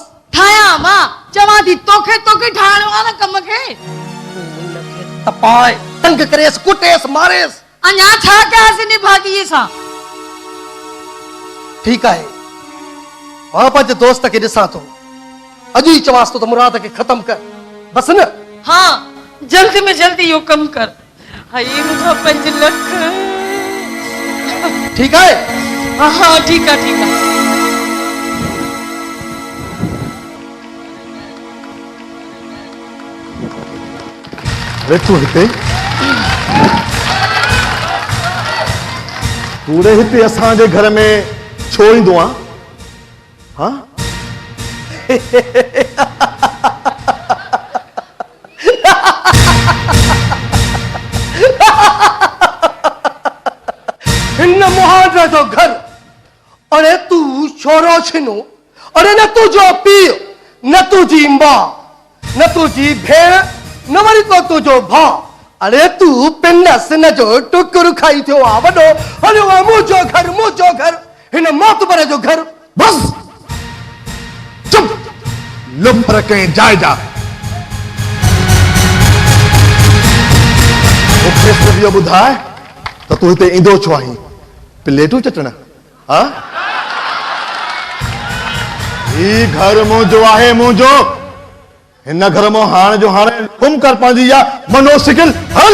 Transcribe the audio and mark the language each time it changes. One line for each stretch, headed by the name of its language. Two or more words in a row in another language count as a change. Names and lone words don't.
Sindhi: ठाया मां चवां थी तोखे ठाहिणो आहे न कम खे तपाए तंग करेस कुटेस मारेस अञा छा कयासीं इन भाॼीअ सां ठीकु आहे मां पंहिंजे दोस्त खे ॾिसां थो अॼु ई चवांसि थो त मुराद खे ख़तम कर बस न हाँ जल्दी में जल्दी इहो कम कर हाय मुंहिंजा 5 लख ठीकु आहे
Hindi: हाँ ठीक है
Sindhi: अरे तू हिते पूरे हिते असांजे घर में छो ईंदो आहे हाँ हिन मुहावरे जो घर अरे तू छोरो छिनो अरे न तुझो पीउ न तुझी मां न तुझी भेण न वरी तो तुझो भाउ अरे तू पिनस न जो टुकुर खाई थियो आहे वॾो हलियो आहे मुंहिंजो घर हिन मोतबर जो घर बस चुप लुफर
Hindi: कहीं जाए जा
Sindhi: मूंखे सिर्फ़ इहो ॿुधाए त तूं हिते ईंदो छो आहीं प्लेटूं चटण हाँ ही घर मुंहिंजो आहे मुंहिंजो हिन घर में हाणे जो हाणे गुम कर पंहिंजी या मनोसिकिल हल